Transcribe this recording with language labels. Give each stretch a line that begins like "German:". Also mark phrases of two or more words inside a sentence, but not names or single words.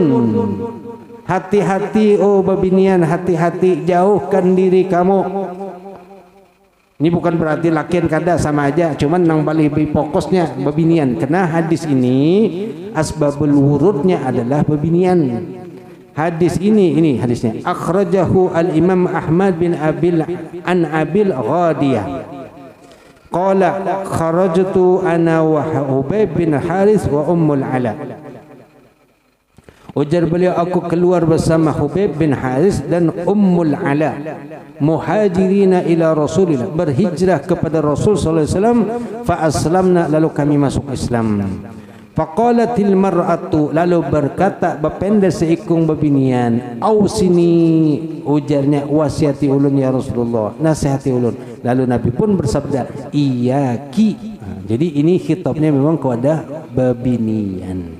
Banjar: Hati-hati oh babinian, hati-hati, jauhkan diri kamu. Ini bukan berarti lakian kada, sama aja, cuman nang lebih fokusnya babinian. Karena hadis ini asbabul wurudnya adalah babinian. Hadis ini hadisnya
Arabic: أخرجه الإمام
Banjar: Ahmad bin Abil Ghadiyah.
Arabic: قال خرجت أنا وحبيب بن حارث وأم العلاء.
Banjar: Ujar beliau, aku keluar bersama Hubayb bin Haris dan Ummul Ala,
Arabic: مهاجرين إلى رسول الله,
Banjar: berhijrah kepada Rasul
Arabic: صلى الله عليه وسلم, فأسلمنا,
Banjar: lalu kami masuk Islam.
Arabic: فقالت المرأة,
Banjar: lalu berkata bapenda seikung babinian, ausini, ujarnya wasiati ulun
Arabic: يا رسول الله,
Banjar: nasihati ulun. Lalu Nabi pun bersabda iyyaki. Jadi ini khitabnya memang kepada babinian.